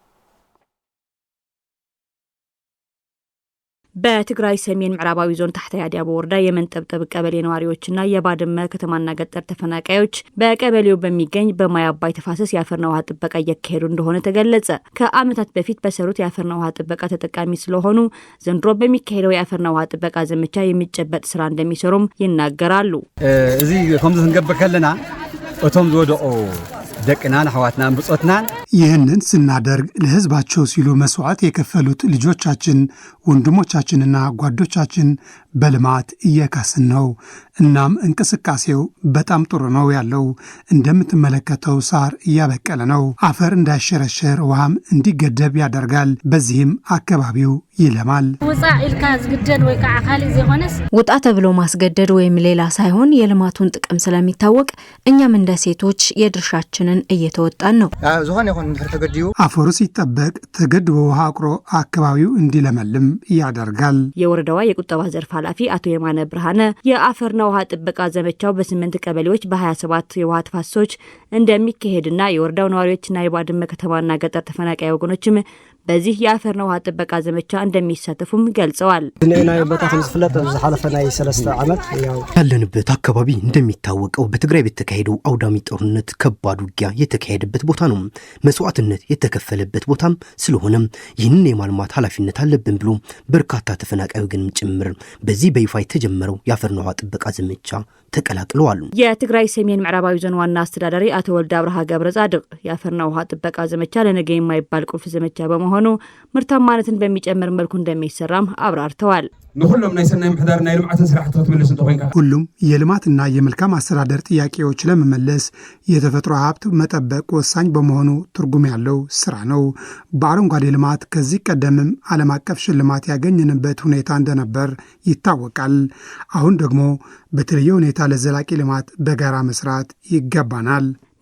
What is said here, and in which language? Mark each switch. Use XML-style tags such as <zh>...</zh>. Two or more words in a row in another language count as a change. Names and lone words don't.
<am>በትግራይ ሰሜን ምዕራባዊ ዞን ታሕታይ አዲያቦ ወረዳ የመንጠብጠብ ቀበሌ ነዋሪዎችና የባድመ ከተማና ገጠር ተፈናቃዮች በቀበሌው በሚገኝ በማይ አባይ ተፋሰስ የአፈርና ውሃ ጥበቃ እያካሄዱ እንደሆነ ተገለጸ። ከዓመታት በፊት በሰሩት የአፈርና ውሃ ጥበቃ ተጠቃሚ ስለሆኑ ዘንድሮ በሚካሄደው የአፈርና ውሃ ጥበቃ ዘመቻ የሚጨበጥ ስራ እንደሚሰሩም ይናገራሉ።</am> <ti>እዚ ከምዚ ክንገብር ከለና እቶም ዝወደቁ ደቅናን አህዋትናን ብጾትናን</ti> <am>ይህንን ስናደርግ ለህዝባቸው ሲሉ መስዋዕት የከፈሉት ልጆቻችን ወንድሞቻችንና ጓዶቻችን በልማት እየካስን ነው። እናም እንቅስቃሴው በጣም ጥሩ ነው ያለው። እንደምትመለከተው ሳር እያበቀለ ነው። አፈር እንዳይሸረሸር ውሃም እንዲገደብ ያደርጋል። በዚህም አካባቢው ይለማል።</am> <ti>ውጣ ኢልካ ዝግደድ ወይ ከዓ ካሊ ዘይሆነስ</ti> <am>ውጣ ተብሎ ማስገደድ ወይም ሌላ ሳይሆን የልማቱን ጥቅም ስለሚታወቅ እኛም እንደ ሴቶች የድርሻችንን እየተወጣን ነው።</am> <ti>ዝኾነ ይሁን ተገድዩ</ti> <am>አፈሩ ሲጠበቅ ተገድቦ ውሃ አቅሮ አካባቢው እንዲለመልም ያደርጋል። የወረዳዋ የቁጠባ ዘርፍ ኃላፊ አቶ የማነ ብርሃነ የአፈርና ውሃ ጥበቃ ዘመቻው በ8 ቀበሌዎች በ27 የውሃ ተፋሰሶች እንደሚካሄድና የወረዳው ነዋሪዎችና የባድመ ከተማና ገጠር ተፈናቃይ ወገኖችም በዚህ የአፈርና ውሃ ጥበቃ ዘመቻ እንደሚሳተፉም ገልጸዋል።</am> <ti>ናይ ቦታ ከምዝፍለጥ ዝሓለፈናይ 3 ዓመት</ti> <am>ያለንበት አካባቢ እንደሚታወቀው በትግራይ በተካሄደው አውዳሚ ጦርነት ከባድ ውጊያ የተካሄደበት ቦታ ነው። መስዋዕትነት የተከፈለበት ቦታም ስለሆነም ይህንን የማልማት ኃላፊነት አለብን ብሎ በርካታ ተፈናቃዩ ግን ጭምር በዚህ በይፋ የተጀመረው የአፈርና ውሃ ጥበቃ ዘመቻ ተቀላቅለዋል። የትግራይ ሰሜን ምዕራባዊ ዞን ዋና አስተዳዳሪ አቶ ወልደ አብርሃ ገብረ ጻድቅ የአፈርና ውሃ ጥበቃ ዘመቻ ለነገ የማይባል ቁልፍ ዘመቻ በመሆኑ ምርታማነትን በሚጨምር መልኩ እንደሚሰራም አብራርተዋል።</am> <ti>ንሁሉም ናይ ሰናይ ምሕዳር ናይ ልምዓትን ስራሕቲ ክትምልስ እንተኮይንካ</ti> <am>ሁሉም የልማትና የመልካም አስተዳደር ጥያቄዎች ለመመለስ የተፈጥሮ ሀብት መጠበቅ ወሳኝ በመሆኑ ትርጉም ያለው ስራ ነው። በአረንጓዴ ልማት ከዚህ ቀደምም ዓለም አቀፍ ሽልማት ያገኘንበት ሁኔታ እንደነበር ይታወቃል። አሁን ደግሞ በተለየ ሁኔታ ለዘላቂ ልማት በጋራ መስራት ይገባናል።</am>